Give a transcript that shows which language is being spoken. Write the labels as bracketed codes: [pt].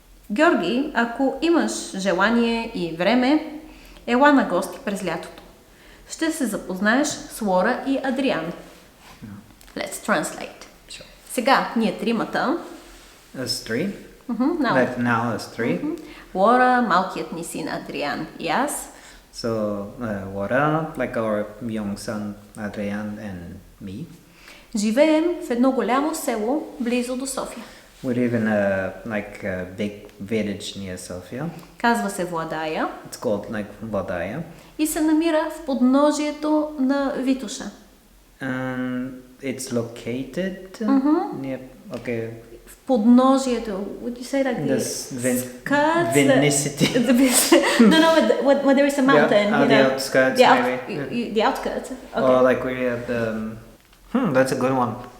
[bg] Георги, ако имаш желание и време, ела на гости през лятото. Ще се запознаеш с Лора и Адриан. [en] Let's translate. Sure. [bg] Сега ние тримата. [en] As three? Now. Now as three. [bg] Лора, малкият ни син Адриан и аз. [en] So, Laura, like our young son Adrian and me. [bg] Живеем в едно голямо село близо до София. [en] We live in a big village near Sofia. [bg] Казва се Владая. [en] It's called like Vadaya. [bg] И се намира в подножието на Витоша. [en] And it's located near, okay. [bg] В подножието. [en] Would you say like This skirts? Vinicity. No, when there is a mountain. Yeah, you the know. outskirts maybe. The outskirts. Okay. Or like we have the... that's a good one.